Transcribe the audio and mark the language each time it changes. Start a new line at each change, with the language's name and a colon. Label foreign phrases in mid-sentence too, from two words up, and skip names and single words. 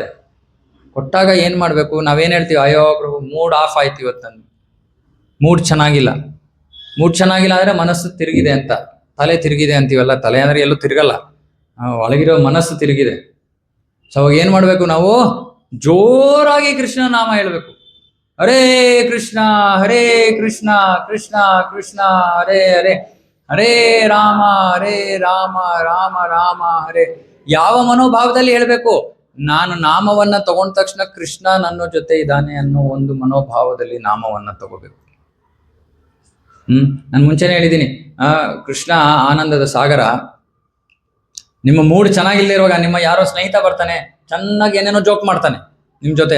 Kannada: ಕೊಟ್ಟಾಗ ಏನ್ ಮಾಡ್ಬೇಕು, ನಾವೇನ್ ಹೇಳ್ತೀವಿ, ಅಯ್ಯೋ ಪ್ರಭು
English: mood off
Kannada: ಆಯ್ತು ಇವತ್ತು, ನನ್ ಮೂಡ್ ಚೆನ್ನಾಗಿಲ್ಲ. ಮೂಡ್ ಚೆನ್ನಾಗಿಲ್ಲ ಅಂದ್ರೆ ಮನಸ್ಸು ತಿರುಗಿದೆ ಅಂತ, ತಲೆ ತಿರುಗಿದೆ ಅಂತೀವಲ್ಲ. ತಲೆ ಅಂದ್ರೆ ಎಲ್ಲೂ ತಿರುಗಲ್ಲ, ಒಳಗಿರೋ ಮನಸ್ಸು ತಿರುಗಿದೆ. ಸೊ ಅವಾಗ ಏನ್ ಮಾಡ್ಬೇಕು, ನಾವು ಜೋರಾಗಿ ಕೃಷ್ಣ ನಾಮ ಹೇಳ್ಬೇಕು.
Sanskrit: ಹರೇ ಕೃಷ್ಣ ಹರೇ ಕೃಷ್ಣ ಕೃಷ್ಣ ಕೃಷ್ಣ ಹರೇ ಹರೇ, ಹರೇ ರಾಮ ರಾಮ ರಾಮ ಹರೇ.
Kannada: ಯಾವ ಮನೋಭಾವದಲ್ಲಿ ಹೇಳ್ಬೇಕು, ನಾನು ನಾಮವನ್ನ ತಗೊಂಡ ತಕ್ಷಣ ಕೃಷ್ಣ ನನ್ನ ಜೊತೆ ಇದ್ದಾನೆ ಅನ್ನೋ ಒಂದು ಮನೋಭಾವದಲ್ಲಿ ನಾಮವನ್ನ ತಗೋಬೇಕು. ನಾನು ಮುಂಚೆನೆ ಹೇಳಿದ್ದೀನಿ, ಕೃಷ್ಣ ಆನಂದದ ಸಾಗರ. ನಿಮ್ಮ ಮೂಡ್ ಚೆನ್ನಾಗಿಲ್ಲದೆ ಇರುವಾಗ ನಿಮ್ಮ ಯಾರೋ ಸ್ನೇಹಿತ ಬರ್ತಾನೆ, ಚೆನ್ನಾಗಿ ಏನೇನೋ ಜೋಕ್ ಮಾಡ್ತಾನೆ ನಿಮ್ ಜೊತೆ.